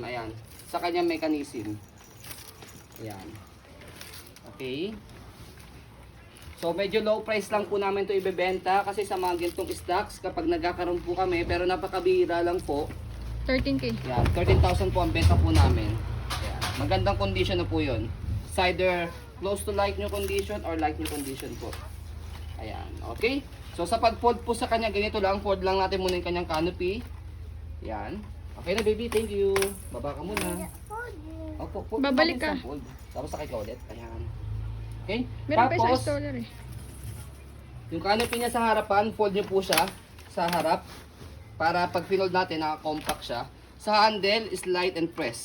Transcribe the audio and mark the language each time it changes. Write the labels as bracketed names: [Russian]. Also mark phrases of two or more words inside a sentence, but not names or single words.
[Filipino] Ayan. Sa kanyang mechanism. Ayan. Okay. So, medyo [English] low price [Filipino] lang po namin ito ibebenta kasi sa mga gantong stocks, kapag nagkakaroon po kami, pero napakabihira lang po. 13K. Ayan. 13,000 po ang benta po namin. Ayan. Magandang condition na po yun. [English] It's either close to like new condition or like new condition po. [Filipino] Ayan, okay? So sa pag-fold po sa kanya, ganito lang, fold lang natin muna yung kanyang canopy. Ayan. Okay na baby, [English] thank you. [Filipino] Baba ka muna. Opo, fold. Babalik ka. Fold. Tapos sakay ka ulit. Ayan. Okay? Meron pa isang Tapos, installer eh. yung canopy niya sa harapan, fold niyo po siya sa harap. para pag pinold natin, naka-compact siya. Sa handle, [English] slide and press.